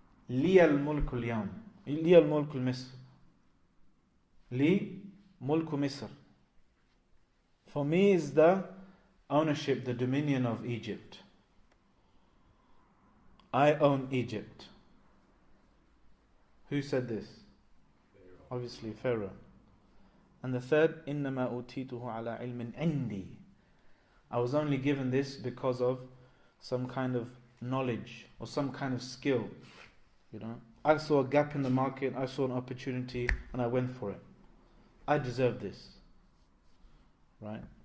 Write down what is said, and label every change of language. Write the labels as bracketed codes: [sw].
[ar] لي الملك اليوم لي الملك مصر لي ملك مصر. [en] For me is the ownership, the dominion of Egypt. I own Egypt. Who said this? Pharaoh. Obviously Pharaoh. [ar] And the third, إنما أوتيته على علم عندي. [en] I was only given this because of some kind of knowledge or some kind of skill. You know, I saw a gap in the market, I saw an opportunity, and I went for it. I deserve this. Right?